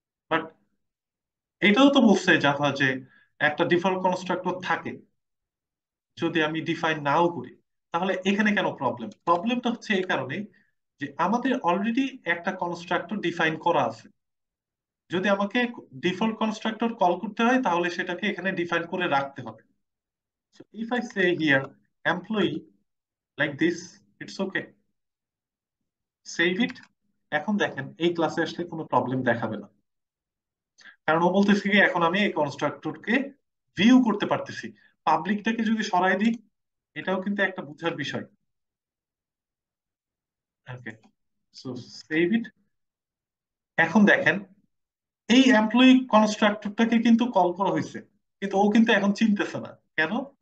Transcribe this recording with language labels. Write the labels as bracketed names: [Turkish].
[Bangla] But এটাও তো বলছে জাভা যে একটা ডিফল্ট কনস্ট্রাক্টর থাকে, যদি আমি ডিফাইন নাও করি। তাহলে এখানে কেন প্রবলেম? প্রবলেমটা হচ্ছে এই কারণে যে আমাদের অলরেডি একটা কনস্ট্রাক্টর ডিফাইন করা আছে। যদি আমাকে ডিফল্ট কনস্ট্রাক্টর কল করতে হয়, তাহলে সেটাকে এখানে ডিফাইন করে রাখতে হবে। [English] So if I say here employee like this, it's okay. Save it. [Bangla] এখন দেখেন এই ক্লাসে আসলে কোনো প্রবলেম দেখাবে না, কারণ ও বলতেছে কি এখন আমি এই কনস্ট্রাক্টরকে ভিউ করতে পারতেছি। পাবলিকটাকে যদি সরাই দিই, এটাও কিন্তু একটা বুঝার বিষয়। [English] Okay, so save it. [Bangla] এখন দেখেন এই এমপ্লয়ি কনস্ট্রাক্টরটাকে কিন্তু কল করা হয়েছে, কিন্তু ও কিন্তু এখন চিনতেছে না। কেন?